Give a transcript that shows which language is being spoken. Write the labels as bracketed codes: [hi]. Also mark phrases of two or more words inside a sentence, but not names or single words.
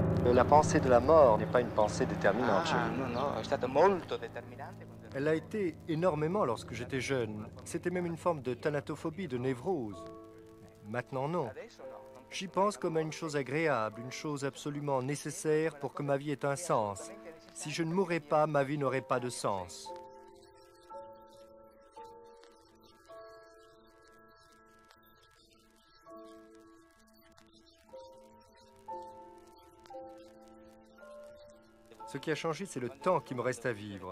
[fr] la pensée de la mort n'est pas une pensée déterminante chez vous. [it] No, no, è stato molto determinante. [fr] Elle a été énormément lorsque j'étais jeune. C'était même une forme de thanatophobie, de névrose. Maintenant, non. J'y pense comme à une chose agréable, une chose absolument nécessaire pour que ma vie ait un sens. Si je ne mourais pas, ma vie n'aurait pas de sens. Ce qui a changé, c'est le temps qui me reste à vivre.